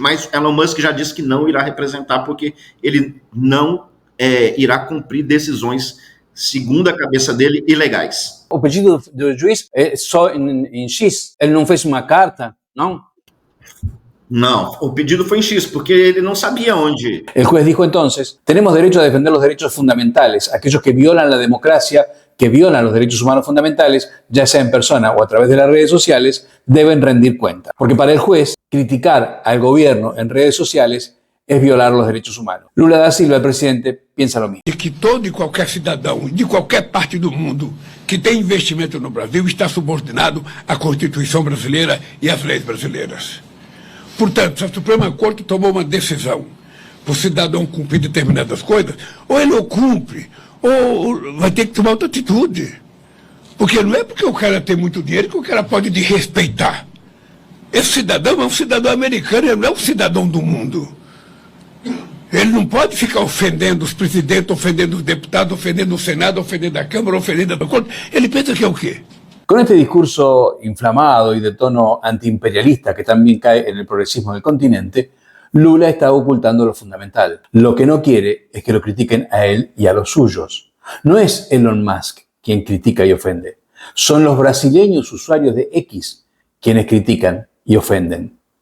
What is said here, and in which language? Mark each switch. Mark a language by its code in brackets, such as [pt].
[pt] Mas Elon Musk já disse que não irá representar porque ele não irá cumprir decisões, segundo a cabeça dele, ilegais. O pedido do juiz é só em X. Ele não fez uma carta, não? Não, o pedido foi em X, porque ele não sabia onde. [es] El juez dijo entonces, tenemos derecho a defender los derechos fundamentales, aquellos que violan la democracia, que violan los derechos humanos fundamentales, ya sea en persona o a través de las redes sociales, deben rendir cuenta. Porque para el juez, criticar al gobierno en redes sociales es violar los derechos humanos. Lula da Silva, el presidente, piensa lo mismo. [pt] De que todo e qualquer cidadão de qualquer parte do mundo que tem investimento no Brasil está subordinado à Constituição brasileira e às leis brasileiras. Portanto, se a Suprema Corte tomou uma decisão para o cidadão cumprir determinadas coisas, ou ele o cumpre, ou vai ter que tomar outra atitude. Porque não é porque o cara tem muito dinheiro que o cara pode desrespeitar. Esse cidadão é um cidadão americano, ele não é um cidadão do mundo. Ele não pode ficar ofendendo os presidentes, ofendendo os deputados, ofendendo o Senado, ofendendo a Câmara, ofendendo a Corte. Ele pensa que é o quê? [es] Con este discurso inflamado y de tono antiimperialista que también cae en el progresismo del continente, Lula está ocultando lo fundamental. Lo que no quiere es que lo critiquen a él y a los suyos. No es Elon Musk quien critica y ofende. Son los brasileños usuarios de X quienes critican y ofenden.